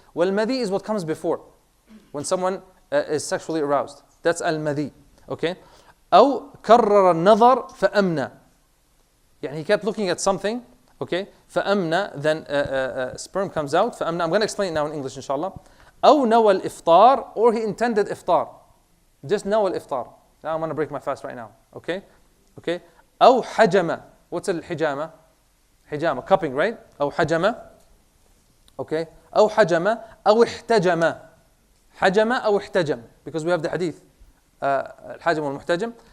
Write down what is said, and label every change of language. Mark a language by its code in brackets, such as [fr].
[en] والمذي is what comes before, when someone is sexually aroused. That's المذي, okay? [ar] أو كرر النظر فأمنى. يعني [en] he kept looking at something, okay? [ar] فأمنى, [en] then sperm comes out. [ar] فأمنى. [en] I'm going to explain it now in English, inshallah. [ar] أو نوى الإفطار, [en] or he intended [ar] إفطار. [en] Just [ar] نوى الإفطار. [en] Now I'm going to break my fast right now, okay? Okay? [ar] أو حجم. [en] What's الحجامة? حجامة, cupping, right? [ar] أو حجم. [en] Okay? [ar] أو حجم أو احتجم. حجم أو احتجم, [en] because we have the hadith. [ar] الحاجم والمحتجم.